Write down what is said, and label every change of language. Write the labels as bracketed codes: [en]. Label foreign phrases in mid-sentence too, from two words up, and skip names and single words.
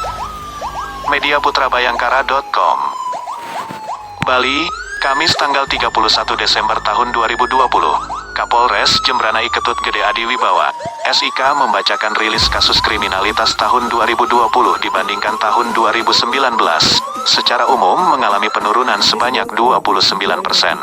[id] Mediaputrabayangkara.com. Bali, Kamis tanggal 31 Desember tahun 2020. Kapolres Jembrana I Ketut Gede Adi Wibawa, SIK membacakan rilis kasus kriminalitas tahun 2020 dibandingkan tahun 2019. Secara umum mengalami penurunan sebanyak 29%.